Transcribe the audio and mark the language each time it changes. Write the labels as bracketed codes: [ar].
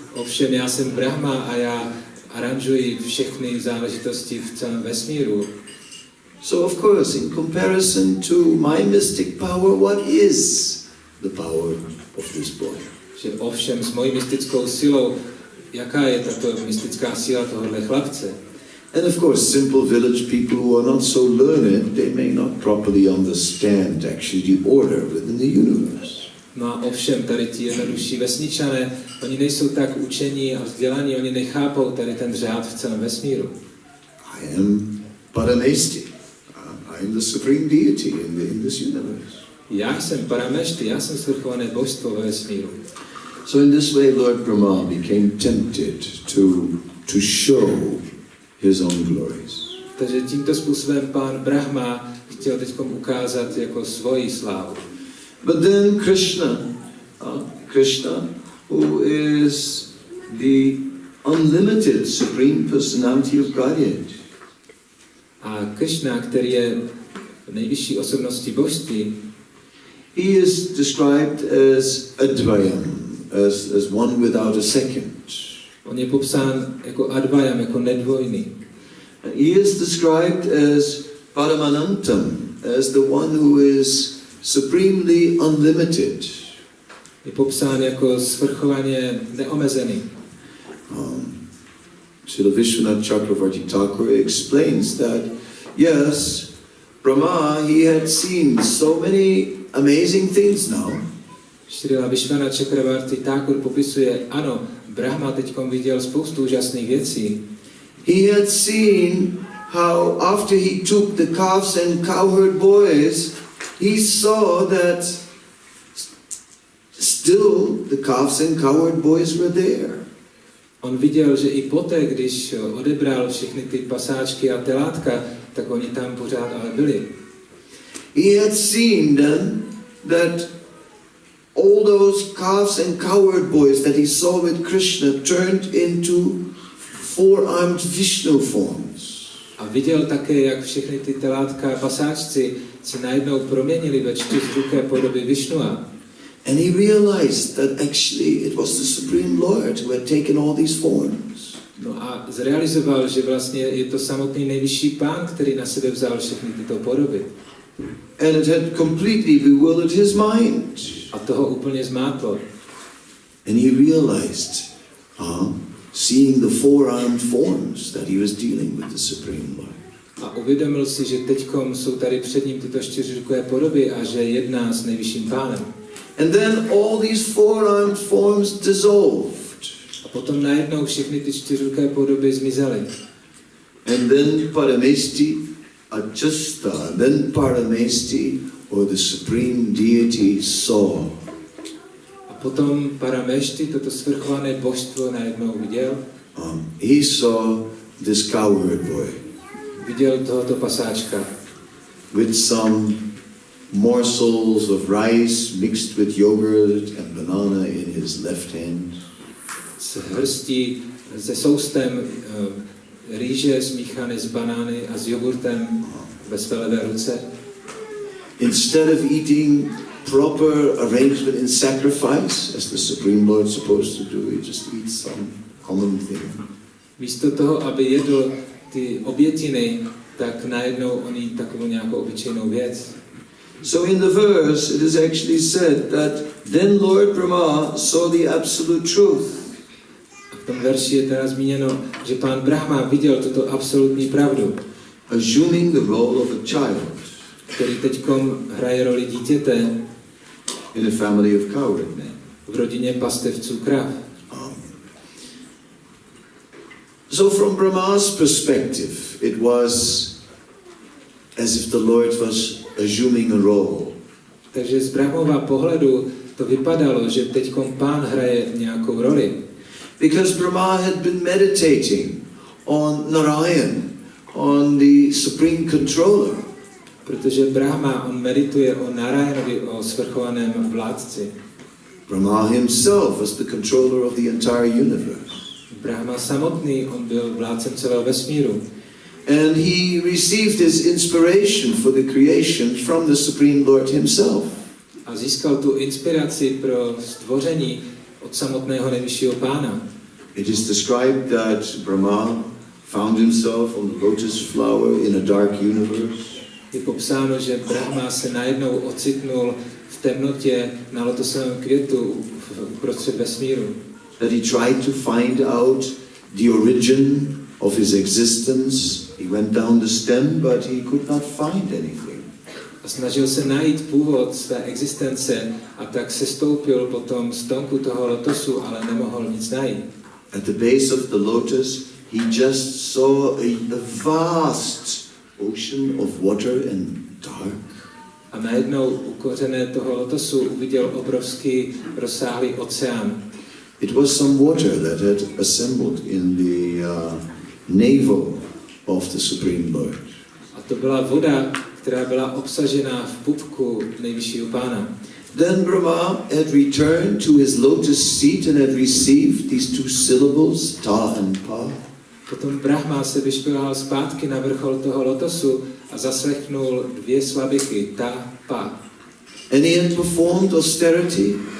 [cs] Ovšem já jsem Brahma a já aranžuji všechny záležitosti v celém vesmíru. [en] So of course, in comparison to my mystic power, what is the power of this boy? [cs] Že ovšem s mojí mystickou silou, jaká je tato mystická síla tohohle chlapce? [en] And of course, simple village people who are not so learned, they may not properly understand actually the order within the universe. [cs] No a ovšem tady ti jednodušší vesničané, oni nejsou tak učení a vzdělaní, oni nechápou tady ten řád v celém vesmíru. [en] I am Parameshti. I am the supreme deity in this universe. [cs] Já jsem Parameshti, já jsem svrchované božstvo ve vesmíru. [en] So in this way Lord Brahma became tempted to show his own glories. [cs] Takže tímto způsobem pán Brahma chtěl teď ukázat jako svoji slávu. [en] But then Krishna, who is the unlimited supreme personality of Godhead. [cs] A Krishna, který je nejvyšší osobností božství, [en] he is described as Advayam, as one without a second. [cs] On je popsán jako Advayam, jako nedvojný. [en] He is described as Paramanantam, as the one who is supremely unlimited. [cs] Je popsán jako svrchovaně neomezený. [en] Srila Vishwanath Chakravarti Thakur explains that, yes, Brahma, he had seen so many amazing things now. [cs] Srila Vishwanath Chakravarti Thakur popisuje, ano, Brahma teďkom viděl spoustu úžasných věcí. [en] He had seen how after he took the calves and cowherd boys, he saw that still the calves and cowherd boys were there. [cs] On viděl, že i poté, když odebral všechny ty pasáčky a telátka, tak oni tam pořád ale byli. [en] He had seen then that all those calves and cowherd boys that he saw with Krishna turned into four-armed Vishnu forms. [cs] A viděl také, jak všechny ty telátka a pasáčci se najednou proměnili ve čtyřruké podoby Višnua. [en] And he realized that actually it was the Supreme Lord who had taken all these forms. [cs] No a zrealizoval, že vlastně je to samotný nejvyšší pán, který na sebe vzal všechny tyto podoby. [en] And it had completely bewildered his mind. [cs] A toho úplně zmátlo. [en] And he realized, seeing the four-armed forms, that he was dealing with the Supreme Lord. [cs] A uvědomil si, že teďkom jsou tady před ním tyto čtyřruké podoby a že jedná s nejvyšším pánem. [en] And then all these four-armed forms dissolved. [cs] A potom najednou všechny ty čtyřruké podoby zmizely. [en] And then Paramesti Achasta, then Paramesti, or the Supreme Deity, saw. [cs] A potom Paramešti, toto svrchované božstvo, najednou viděl. [en] He saw this cowherd boy. [cs] Viděl tohoto pasáčka. [en] With some morsels of rice mixed with yogurt and banana in his left hand. [cs] S hrstí, se soustem rýže smíchané s banány a s jogurtem ve své levé ruce. [en] Instead of eating proper arrangement in sacrifice, as the Supreme Lord is supposed to do, he just eats some common thing. [cs] Místo toho, aby jedl ty obětiny, tak najednou on jí takovou nějakou obyčejnou věc. [en] So in the verse it is actually said that then Lord Brahma saw the absolute truth. [cs] A v tom verši je teda zmíněno, že pán Brahma viděl tuto absolutní pravdu. [en] Assuming the role of a child. [cs] Který teďkom hraje roli dítěte. [en] In a family of cowherd men. [cs] V rodině pastevců krav. [en] So from Brahma's perspective, it was as if the Lord was assuming a role. [cs] Takže z Brahmova pohledu to vypadalo, že teďkom pán hraje nějakou roli. [en] Because Brahma had been meditating on Narayan, on the supreme controller. [cs] Protože Brahma, on medituje o Narayanovi, o svrchovaném vládci. [en] Brahma himself was the controller of the entire universe. [cs] Brahma samotný, on byl vládcem celého vesmíru. [en] And he received his inspiration for the creation from the Supreme Lord himself. [cs] A získal tu inspiraci pro stvoření od samotného nejvyššího pána. [en] It is described that Brahma found himself on the lotus flower in a dark universe. [cs] Je popsáno, že Brahma se najednou ocitnul v temnotě na lotosovém květu uprostřed vesmíru. [en] That he tried to find out the origin of his existence. He went down the stem, but he could not find anything. [cs] A snažil se najít původ své existence a tak se stoupil po tom stonku toho lotosu, ale nemohl nic najít. [en] At the base of the lotus, he just saw a vast ocean of water and dark. [cs] A najednou u kořene toho lotosu uviděl obrovský rozsáhlý oceán. [en] It was some water that had assembled in the navel of the Supreme Lord. [cs] A to byla voda, která byla obsažená v pupku nejvyššího pána. [en] Then Brahma had returned to his lotus seat and had received these two syllables, ta and pa. [cs] Potom Brahma se vyšplhal zpátky na vrchol toho lotosu a zaslechnul dvě slabichy, ta, pa. [en] And he had performed austerity.